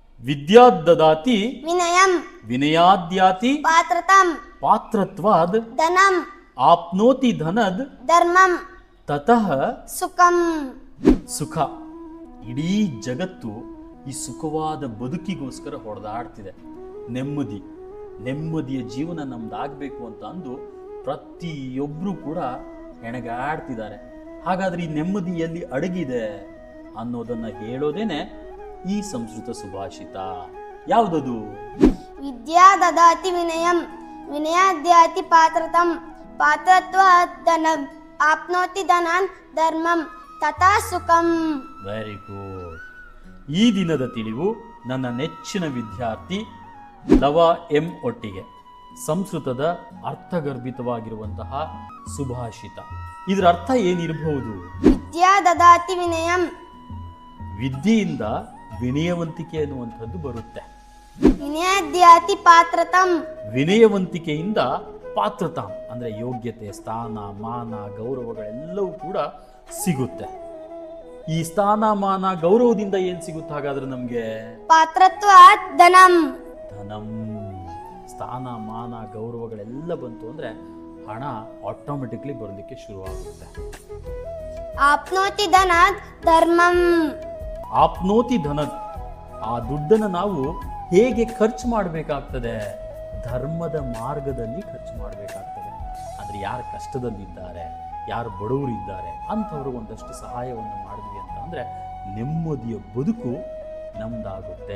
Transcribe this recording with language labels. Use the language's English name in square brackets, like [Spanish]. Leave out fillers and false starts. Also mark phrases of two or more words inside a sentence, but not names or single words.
[Sanskrit] ವಿದ್ಯಾದದಾತಿ ವಿನಯಂ ವಿನಯಾದ್ಯಾತಿ ಪಾತ್ರತಂ ಪಾತ್ರತ್ವಾದ್ ಧನಂ ಆಪ್ನೋತಿ ಧನದ್ ಧರ್ಮಂ ತತಃ ಸುಖಂ. ಸುಖ. [Kannada] ಇಡೀ ಜಗತ್ತು ಈ ಸುಖವಾದ ಬದುಕಿಗೋಸ್ಕರ ಹೊಡೆದಾಡ್ತಿದೆ. ನೆಮ್ಮದಿಯ ಜೀವನ ನಮ್ದಾಗಬೇಕು ಅಂತ ಅಂದು ಪ್ರತಿಯೊಬ್ಬರು ಕೂಡ ಹೆಣಗಾಡ್ತಿದ್ದಾರೆ. ಹಾಗಾದ್ರೆ ಈ ನೆಮ್ಮದಿ ಎಲ್ಲಿ ಅಡಗಿದೆ ಅನ್ನೋದನ್ನ ಹೇಳೋದೇನೆ ಈ ಸಂಸ್ಕೃತ ಸುಭಾಷಿತ. ಯಾವುದದು? [Sanskrit] ವಿದ್ಯಾ ದದಾತಿ ವಿನಯಂ ವಿನಯಾದ್ಯಾತಿ ಪಾತ್ರತಂ ಪಾತ್ರತ್ವಾತ್ ಧನಂ ಆಪ್ನೋತಿ ಧನಾನ್ ಧರ್ಮಂ ತಥಾ ಸುಖಂ. [English] very good. [Kannada] ಈ ದಿನದ ತಿಳಿವು ನನ್ನ ನೆಚ್ಚಿನ ವಿದ್ಯಾರ್ಥಿ ಲವ ಎಂ ಒಟ್ಟಿಗೆ ಸಂಸ್ಕೃತದ ಅರ್ಥಗರ್ಭಿತವಾಗಿರುವಂತಹ ಸುಭಾಷಿತ. ಇದರ ಅರ್ಥ ಏನಿರಬಹುದು? [Sanskrit] ವಿದ್ಯಾ ದದಾತಿ ವಿನಯಂ, [Kannada] ವಿದ್ಯೆಯಿಂದ ವಿನಯವಂತಿಕೆ ಅನ್ನುವಂಥದ್ದು ಬರುತ್ತೆ. [Sanskrit] ವಿನಯಾದ್ಯಾತಿ ಪಾತ್ರತಂ, [Kannada] ವಿನಯವಂತಿಕೆಯಿಂದ ಪಾತ್ರತಾಂ ಅಂದ್ರೆ ಯೋಗ್ಯತೆ, ಸ್ಥಾನ, ಮಾನ, ಗೌರವಗಳೆಲ್ಲವೂ ಕೂಡ ಸಿಗುತ್ತೆ. ಈ ಸ್ಥಾನ, ಮಾನ, ಗೌರವದಿಂದ ಏನ್ ಸಿಗುತ್ತೆ ಹಾಗಾದ್ರೆ ನಮ್ಗೆ? [Sanskrit] ಪಾತ್ರತ್ವಾತ್ ಧನಂ. ಧನಂ. [Kannada] ಸ್ಥಾನ, ಮಾನ, ಗೌರವಗಳೆಲ್ಲ ಬಂತು ಅಂದ್ರೆ ಹಣ ಆಟೋಮೆಟಿಕ್ಲಿ ಬರಲಿಕ್ಕೆ ಶುರುವಾಗುತ್ತೆ. [Sanskrit] ಆಪ್ನೋತಿ ಧನಾತ್ ಧರ್ಮಂ. ಆಪ್ನೋತಿ ಧನದ್, [Kannada] ಆ ದುಡ್ಡನ್ನು ನಾವು ಹೇಗೆ ಖರ್ಚು ಮಾಡಬೇಕಾಗ್ತದೆ? ಧರ್ಮದ ಮಾರ್ಗದಲ್ಲಿ ಖರ್ಚು ಮಾಡಬೇಕಾಗ್ತದೆ. ಅಂದ್ರೆ ಯಾರು ಕಷ್ಟದಲ್ಲಿದ್ದಾರೆ, ಯಾರು ಬಡವರಿದ್ದಾರೆ ಅಂಥವ್ರಿಗೆ ಒಂದಷ್ಟು ಸಹಾಯವನ್ನು ಮಾಡಿದ್ವಿ ಅಂತ ಅಂದ್ರೆ ನೆಮ್ಮದಿಯ ಬದುಕು ನಮ್ದಾಗುತ್ತೆ.